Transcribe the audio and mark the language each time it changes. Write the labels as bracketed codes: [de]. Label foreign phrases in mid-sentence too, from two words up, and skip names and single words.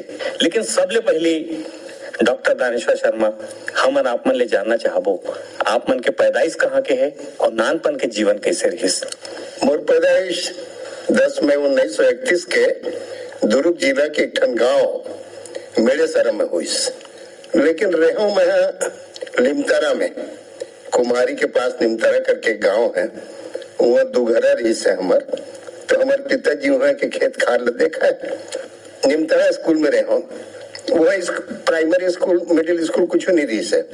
[hne] लेकिन सबले पहली डॉक्टर दानेश्वर शर्मा हमन आप मन ले जानना चाहबो आप मन के पैदाइश कहाँ के है और नानपन के जीवन कैसे रहिस। मोर पैदाइश 10 मई 1931 के दुर्ग जिला के एक ठन गांव मेरे सर में हुई। लेकिन रहूं मैं लिमतारा में, कुमारी के पास निमतारा करके गांव है, वहाँ दुघरा रही से हमर। तो हमारे पिताजी वहाँ के खेत खार ल देखा है। निमतारा स्कूल में रहो, वह प्राइमरी स्कूल मिडिल स्कूल कुछ नहीं रही से।